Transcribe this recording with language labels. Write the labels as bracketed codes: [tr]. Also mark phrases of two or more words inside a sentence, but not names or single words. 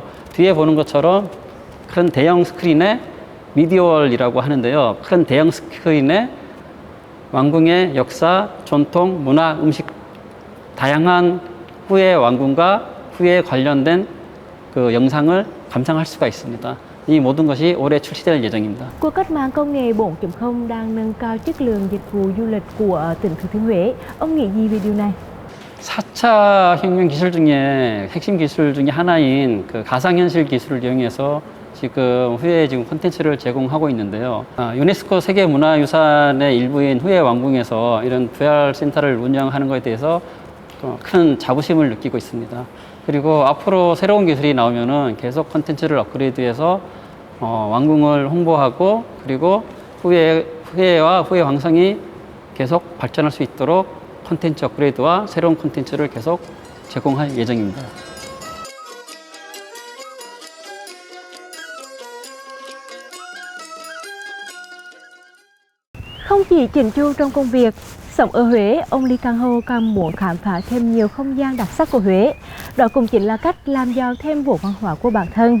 [ko] 뒤에 보는 것처럼 큰 대형 스크린에 미디어월이라고 하는데요. 큰 대형 스크린에 왕궁의 역사, 전통, 문화, 음식, 다양한 후의 왕궁과 후에 관련된 영상을 감상할 수가 있습니다. 이 모든 것이 올해 출시될 예정입니다. [vi] Cuộc cách mạng công nghệ 4.0 đang nâng cao chất lượng dịch vụ du lịch của tỉnh Thừa Thiên Huế. Ông nghĩ gì về điều này? [ko] 4차 혁명 기술 중에 핵심 기술 중에 하나인 가상현실 기술을 이용해서 지금 후에 콘텐츠를 제공하고 있는데요. 유네스코 세계문화유산의 일부인 후에 왕궁에서 이런 VR 센터를 운영하는 것에 대해서 큰 자부심을 느끼고 있습니다. 그리고 앞으로 새로운 기술이 나오면은 계속 콘텐츠를 업그레이드해서 왕궁을 홍보하고 그리고 후예와 후예 왕성이 계속 발전할 수 있도록 콘텐츠 업그레이드와 새로운 콘텐츠를 계속 제공할 예정입니다. [vi] Không chỉ chỉnh chu trong công việc, sống ở Huế, ông Lee Kang Ho còn muốn khám phá thêm nhiều không gian đặc sắc của Huế. Đó cũng chính là cách làm giàu thêm vốn văn hóa của bản thân.